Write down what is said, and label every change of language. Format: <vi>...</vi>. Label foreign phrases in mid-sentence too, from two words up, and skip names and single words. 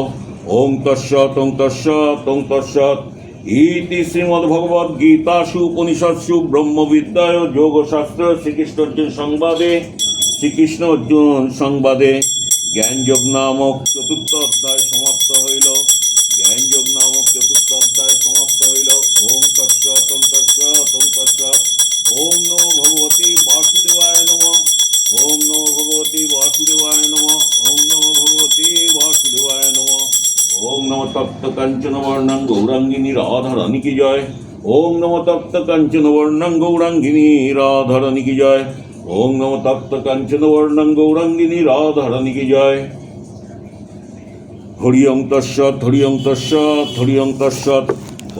<sa>ওং তৎসৎ ওং তৎসৎ ওং তৎসৎ ইতি শ্রীমদ্ভগবদ্গীতাসু উপনিষৎসু ব্রহ্মবিদ্যায় যোগশাস্ত্র শ্রীকৃষ্ণ অর্জুন সংবাদে জ্ঞানযোগ নামক</sa> <bn>চতুর্থ অধ্যায় সমাপ্ত হইল।</bn> <sa>ওং তৎসৎ ওং তৎসৎ ওং তৎসৎ। ওং নমো ভগবতে বাসুদেবায় নমঃ। ওং নমো ভগবতে বাসুদেবায় নমঃ। ওং নমো ভগবতে বাসুদেবায় নমঃ। ওং নমো তপ্ত কাঞ্চন বর্ণং গৌরাঙ্গিনী</sa> <hi>राधारानी की जय।</hi> <sa>ওং নমো তপ্ত কাঞ্চন বর্ণং গৌরাঙ্গিনী</sa> <hi>राधारानी की जय।</hi> <sa>ওং নমো তপ্ত কাঞ্চন বর্ণং গৌরাঙ্গিনী</sa> <hi>राधारानी की जय।</hi> <sa>হরি ওং তৎসৎ হরি ওং তৎসৎ হরি ওং তৎসৎ।</sa>